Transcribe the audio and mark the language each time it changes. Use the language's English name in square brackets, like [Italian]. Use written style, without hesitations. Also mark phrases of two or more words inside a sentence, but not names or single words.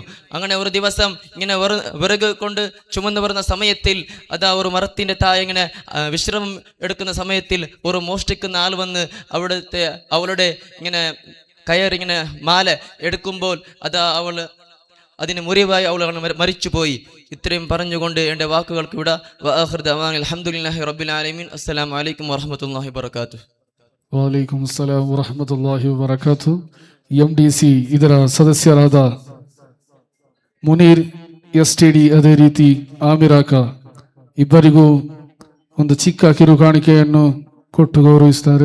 [Malayalam] അങ്ങനെ ഒരു ദിവസം ഇങ്ങനെ വിറക് കൊണ്ട് ചുമന്നു വരുന്ന സമയത്തിൽ ഒരു മരത്തിന്റെ താഴെ ഇങ്ങനെ വിശ്രമം എടുക്കുന്ന സമയത്തിൽ ഒരു മോഷ്ടിക്കുന്ന ആൾ വന്ന് അവളുടെ ഇങ്ങനെ കയറിങ്ങനെ മാല എടുക്കുമ്പോൾ അതിന് മുറിവായി അവൾ മരിച്ചുപോയി. ഇത്രയും പറഞ്ഞുകൊണ്ട് എൻ്റെ വാക്കുകൾക്ക് ഇവിടെ [Arabic] الحمد لله رب العالمين. السلام عليكم ورحمة الله وبركاته. وعليكم السلام ورحمة الله وبركاته. [Kannada] MDC ಇದರ ಸದಸ್ಯರಾದ ಮುನೀರ್ STD, ಅದೇ ರೀತಿ ಆಮಿರಾಕ ಇಬ್ಬರಿಗೂ ಒಂದು ಚಿಕ್ಕ ಕಿರುಕಾಣಿಕೆಯನ್ನು ಕೊಟ್ಟು ಗೌರವಿಸುತ್ತಾರೆ.